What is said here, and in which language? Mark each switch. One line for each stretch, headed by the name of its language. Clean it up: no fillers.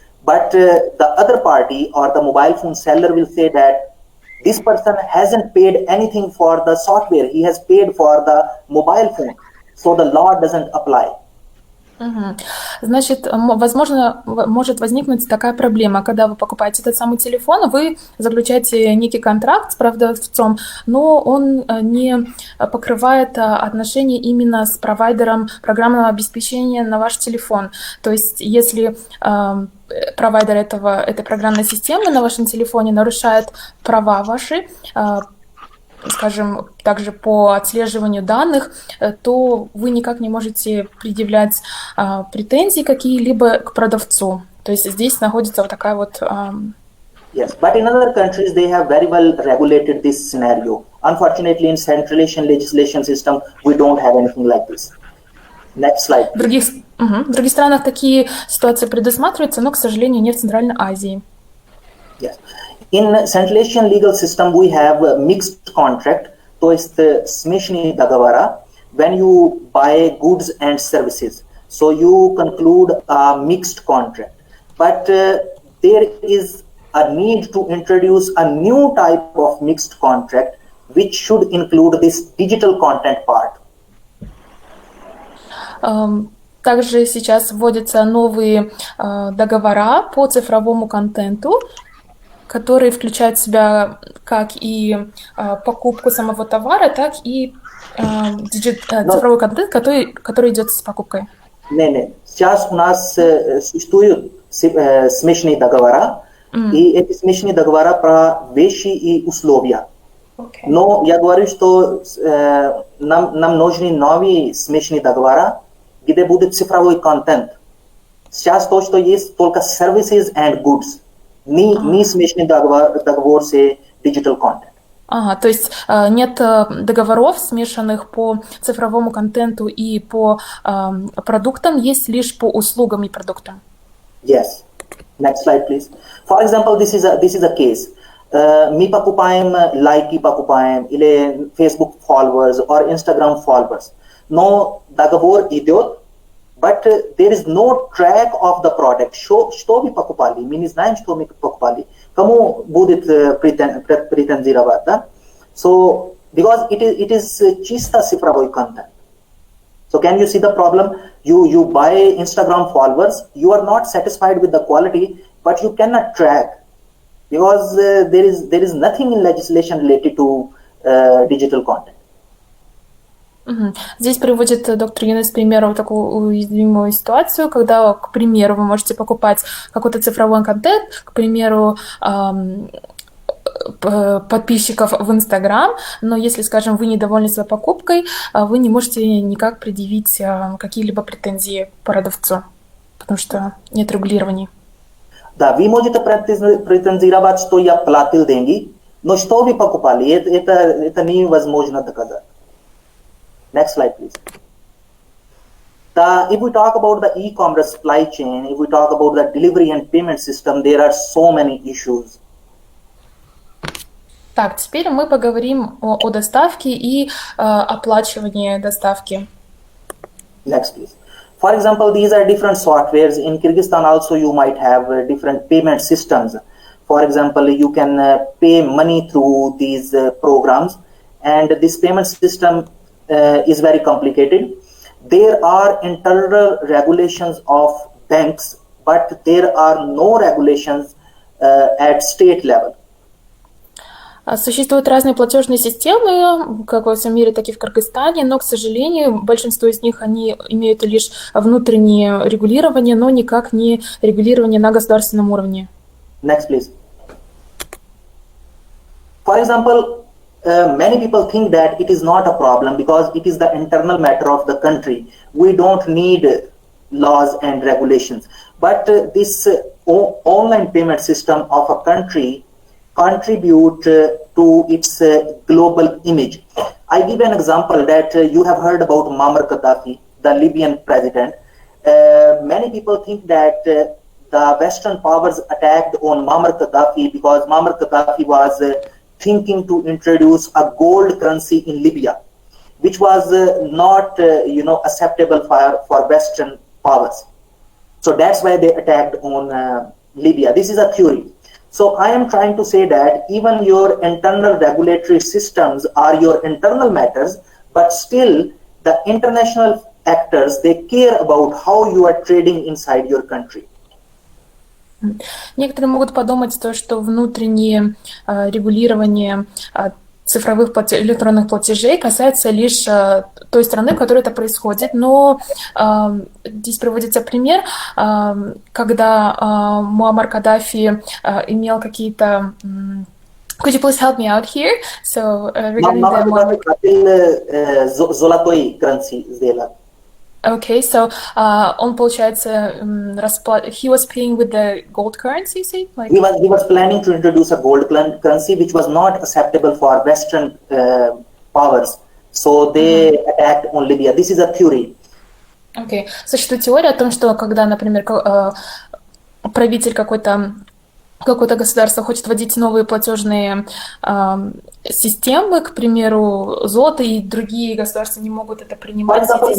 English: But the other party or the mobile phone seller will say that this person hasn't paid anything for the software. He has paid for the mobile phone. So the law doesn't apply.
Russian: Значит, возможно, может возникнуть такая проблема, когда вы покупаете этот самый телефон, вы заключаете некий контракт с продавцом, но он не покрывает отношения именно с провайдером программного обеспечения на ваш телефон. То есть, если провайдер этой программной системы на вашем телефоне нарушает права ваши, скажем, также по отслеживанию данных, то вы никак не можете предъявлять претензии какие-либо к продавцу. То есть здесь находится вот такая вот...
English: Yes, but in other countries they have very well regulated this scenario. Unfortunately, in Central Asian legislation system, we don't have anything like this. Next slide.
Russian: В других странах такие ситуации предусматриваются, но, к сожалению, не в Центральной Азии.
English: Yes. In Central Asian legal system, we have a mixed contract,
Russian: то есть смешанные договора,
English: when you buy goods and services. So you conclude a mixed contract. But there is a need to introduce a new type of mixed contract, which should include this digital content part.
Russian: Также сейчас вводятся новые договора по цифровому контенту, которые включают в себя как и покупку самого товара, так и цифровой контент, который идет с покупкой. Не. Сейчас у нас существуют смешанные договора, и эти смешанные договора про вещи и условия.
English: Okay.
Russian: Но я говорю, что нам нужны новые смешанные договора, где будет цифровой контент. Сейчас то, что есть, только
English: services and goods.
Russian: Не смешанный договор с
English: digital content.
Russian: То есть нет договоров, смешанных по цифровому контенту и по продуктам, есть лишь по услугам и продуктам.
English: Yes. Next slide, please. For example, this is a case.
Russian: Мы покупаем лайки, покупаем или
English: Facebook followers or Instagram followers.
Russian: Но договор идет,
English: but there is no track of the product.
Russian: Что вы покупали? Мы не знаем, что мы покупали. Кому будет претензировать, да?
English: So because it is
Russian: чисто цифровой
English: content. So can you see the problem? You buy Instagram followers, you are not satisfied with the quality, but you cannot track, because there is nothing in legislation related to digital content.
Russian: Здесь приводит доктор Юнас пример вот такую уязвимую ситуацию, когда, к примеру, вы можете покупать какой-то цифровой контент, к примеру, подписчиков в Инстаграм, но если, скажем, вы недовольны своей покупкой, вы не можете никак предъявить какие-либо претензии к продавцу, потому что нет регулирований. Да, вы можете претензировать, что я платил деньги, но что вы покупали, это невозможно доказать.
English: Next slide, please. If we talk about the e-commerce supply chain, if we talk about the delivery and payment system, there are so many issues.
Russian: Так, теперь мы поговорим о доставке и оплачивании доставки.
English: Next, please. For example, these are different softwares. In Kyrgyzstan also you might have different payment systems. For example, you can pay money through these programs, and this payment system is very complicated. There are internal regulations of banks, but there are no regulations at state level.
Russian: Существуют разные платежные системы, как во всем мире, так и в Кыргызстане, но, к сожалению, большинство из них они имеют лишь внутреннее регулирование, но никак не регулирование на государственном уровне.
English: Next, please. For example, many people think that it is not a problem because it is the internal matter of the country. We don't need laws and regulations. But this online payment system of a country contribute to its global image. I give an example that you have heard about Muammar Gaddafi, the Libyan president. Many people think that the Western powers attacked on Muammar Gaddafi because Muammar Gaddafi was thinking to introduce a gold currency in Libya, which was not acceptable for Western powers. So that's why they attacked on Libya. This is a theory. So I am trying to say that even your internal regulatory systems are your internal matters, but still the international actors, they care about how you are trading inside your country.
Russian: Некоторые могут подумать, что внутреннее регулирование цифровых электронных платежей касается лишь той страны, в которой это происходит, но здесь приводится пример, когда Муаммар Каддафи имел какие-то...
English: Could you please help me out here? So regarding the Okay, so
Russian: он, получается,
English: he was paying with the gold currency, say? Like... He was planning to introduce a gold currency which was not acceptable for Western powers. So they attacked on Libya. This is a theory. Okay.
Russian: Существует теория о том, что когда, например, правитель какое-то государство хочет вводить новые платежные системы, к примеру, золото, и другие государства не могут это принимать.